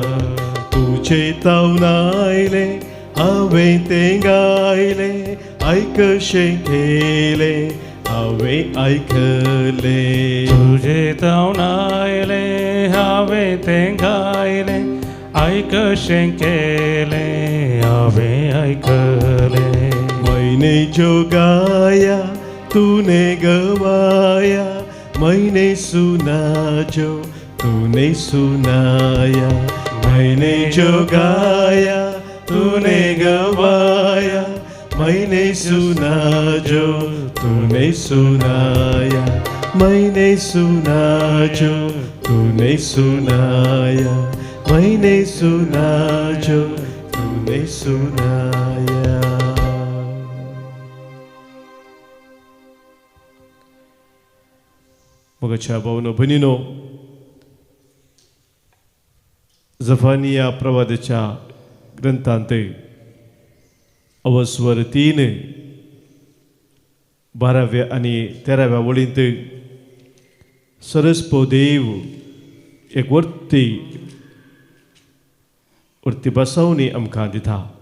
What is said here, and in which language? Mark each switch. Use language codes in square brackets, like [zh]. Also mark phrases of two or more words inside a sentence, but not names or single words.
[kok] तुझे तावन आयले हांवें तें गायले, आयकशें केलें हांवें आयकले. तुझे तावन आयले हांवें तें गायलें, आयकशें केलें हांवें आयकलें. [hi] मैंने जो गाया तूने गवाया, मैंने सुना जो तूने सुनाया. मैंने जो गाया तूने गवाया, मैंने सुना जो तूने सुनाया. मैंने सुना जो तूने सुनाया, मैंने सुना जो तूने सुनाया. [kok] मोगाच्या भावनो भयणीनो, जफानिया प्रवादाच्या ग्रंथांत अवस्वर 3 12व्या आणि 13व्या वळींत सरस्पो देव एक वर्ती बसवणी आमकां दिता.